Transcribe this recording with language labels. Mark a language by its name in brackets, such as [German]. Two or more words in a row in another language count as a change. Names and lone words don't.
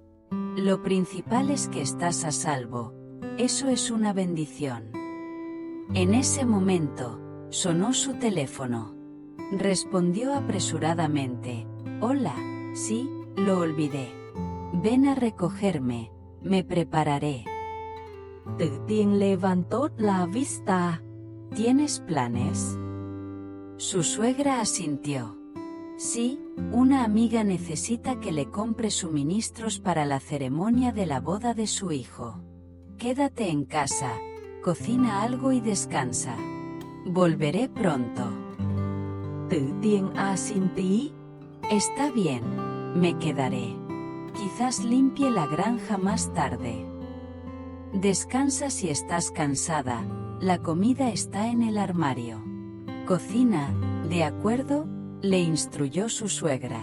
[Spanish] Lo principal es que estás a salvo. Eso es una bendición. En ese momento, sonó su teléfono. Respondió apresuradamente. Hola, sí, lo olvidé. Ven a recogerme, me prepararé. Tự tiên levantó la vista. ¿Tienes planes? Su suegra asintió. Sí, una amiga necesita que le compre suministros para la ceremonia de la boda de su hijo. Quédate en casa, cocina algo y descansa. Volveré pronto. Tự tiên asintí. Está bien, me quedaré. Quizás limpie la granja más tarde. Descansa si estás cansada, la comida está en el armario. Cocina, ¿de acuerdo?, le instruyó su suegra.